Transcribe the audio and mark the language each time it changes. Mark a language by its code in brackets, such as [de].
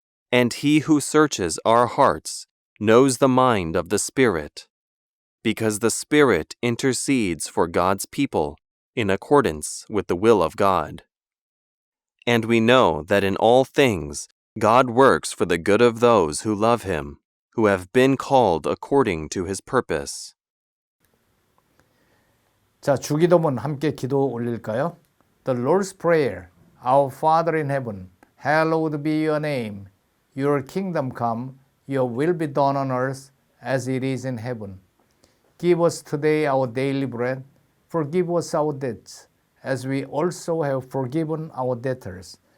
[en] And He who searches our hearts knows the mind of the Spirit, because the Spirit intercedes for God's people in accordance with the will of God. And we know that in all things God works for the good of those who love Him, who have been called according to His purpose. [ko] 자, 주기도문 함께 기도 올릴까요? [en] The Lord's Prayer. Our Father in heaven, hallowed be your name. Your kingdom come, your will be done on earth as it is in heaven. Give us today our daily bread. Forgive us our debts, as we also have forgiven our debtors.